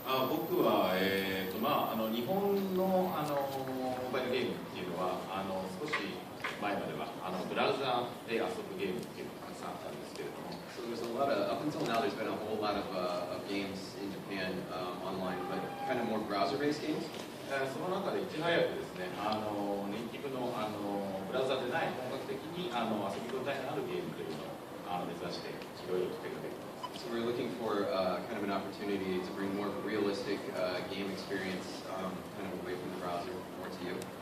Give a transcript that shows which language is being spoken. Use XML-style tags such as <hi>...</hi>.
<ja>僕は、日本の、モバイルゲームっていうのは少し前まではブラウザで遊ぶゲームっていうのがたくさんあったんですけれども</ja> <en>So there's a lot of, up until now, there's been a whole lot of games in Japan online, but kind of more browser-based games.</en> <ja>その中でいち早くですね、ネイティブの、ブラウザでない本格的に遊び応えのあるゲームというのを目指していろいろと手がけています。</ja> <en>So we're looking for kind of an opportunity to bring more of a realistic game experience, kind of away from the browser, more to you.</en>